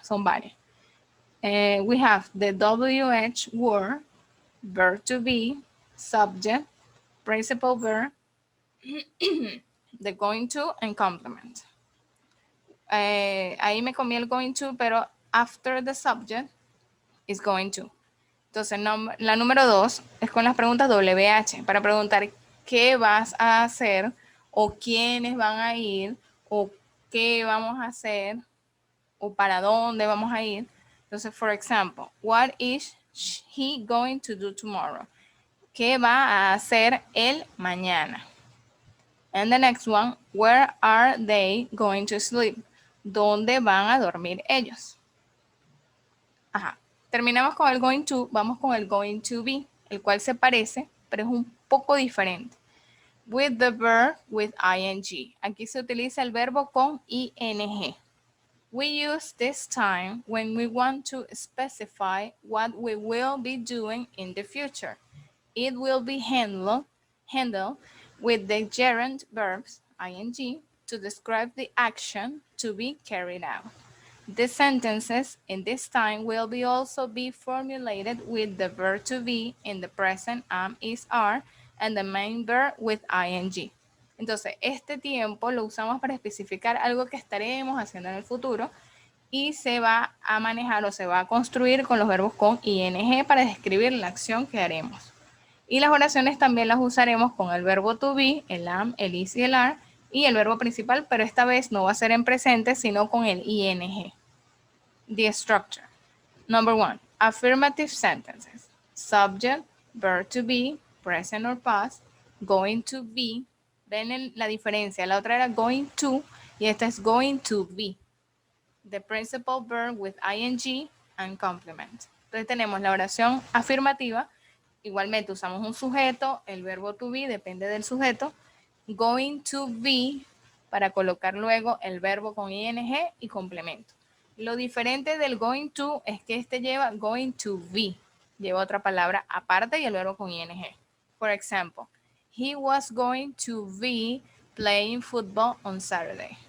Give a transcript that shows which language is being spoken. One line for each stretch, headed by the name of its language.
Spanish: Son varias.
English: We have the WH word, verb to be, subject, principal verb, the going to, and complement.
Spanish: Ahí me comí el going to, pero
English: after the subject is going to.
Spanish: Entonces, la número 2 es con las preguntas WH, para preguntar qué vas a hacer, o quiénes van a ir, o qué vamos a hacer, o para dónde vamos a ir.
English: Entonces, for example, what is he going to do tomorrow?
Spanish: ¿Qué va a hacer él mañana?
English: And the next one, where are they going to sleep?
Spanish: ¿Dónde van a dormir ellos? Ajá. Terminamos con el going to, vamos con el going to be, el cual se parece, pero es un poco diferente.
English: With the verb with ing.
Spanish: Aquí se utiliza el verbo con ing.
English: We use this time when we want to specify what we will be doing in the future. It will be handled with the gerund verbs ing to describe the action to be carried out. The sentences in this time will also be formulated with the verb to be in the present am, is, are, and the main verb with ing.
Spanish: Entonces, este tiempo lo usamos para especificar algo que estaremos haciendo en el futuro y se va a manejar o se va a construir con los verbos con ing para describir la acción que haremos. Y las oraciones también las usaremos con el verbo to be, el am, el is y el are, y el verbo principal, pero esta vez no va a ser en presente, sino con el ing.
English: The structure. Number one, affirmative sentences. Subject, verb to be, present or past, going to be.
Spanish: ¿Ven la diferencia? La otra era going to y esta es going to be.
English: The principal verb with ing and complement.
Spanish: Entonces tenemos la oración afirmativa. Igualmente usamos un sujeto, el verbo to be depende del sujeto. Going to be para colocar luego el verbo con ing y complemento. Lo diferente del going to es que este lleva going to be. Lleva otra palabra aparte y el verbo con ing.
English: For example, he was going to be playing football on Saturday.